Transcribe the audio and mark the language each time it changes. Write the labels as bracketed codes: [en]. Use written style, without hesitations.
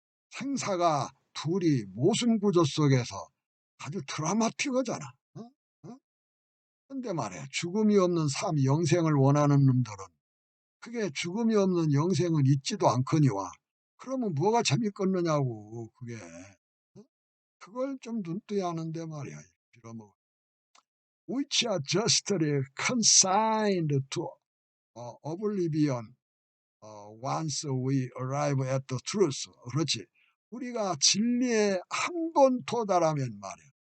[ko] 생사가 둘이 모순 구조 속에서 아주 드라마틱하잖아. 근데 말이야 죽음이 없는 삶 영생을 원하는 놈들은 그게 죽음이 없는 영생은 있지도 않거니와 그러면 뭐가 재밌겠느냐고 그게. 그걸 좀 눈뜨야 하는데 말이야. 빌어먹어. [en] Which are justly consigned to oblivion once we arrive at the truth. [ko] 그렇지. 우리가 진리에 한 번 도달하면 말이야.